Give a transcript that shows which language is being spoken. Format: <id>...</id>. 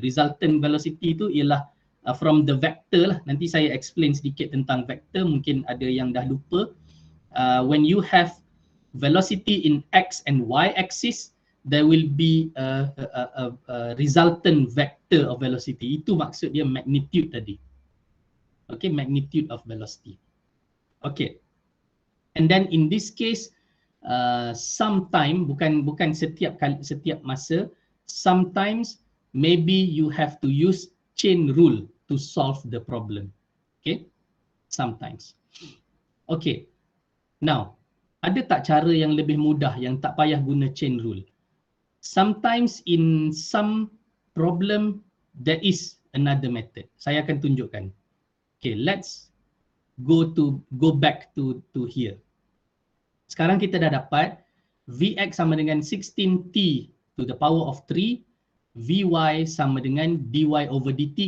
<en>Resultant velocity</en> <ms>itu ialah</ms> <en>from the vector lah.</en> <ms>Nanti saya explain sedikit tentang vector, mungkin ada yang dah lupa.</ms> <en>When you have velocity in x and y axis, there will be a resultant vector of velocity.</en> <ms>Itu maksud dia magnitude tadi. Okay, magnitude of velocity. Okay.</ms> <en>And then in this case, sometime,</en> <ms>bukan setiap masa,</ms> <en>sometimes maybe you have to use chain rule to solve the problem.</en> <ms>Okay, sometimes. Okay, now ada tak cara yang lebih mudah yang tak payah guna chain rule?</ms> <en>Sometimes in some problem there is another method.</en> <ms>Saya akan tunjukkan.</ms> <en>Okay, let's go back to here.</en> <ms>Sekarang kita dah dapat Vx sama dengan 16t to the power of 3, Vy sama dengan dy over dt.</ms>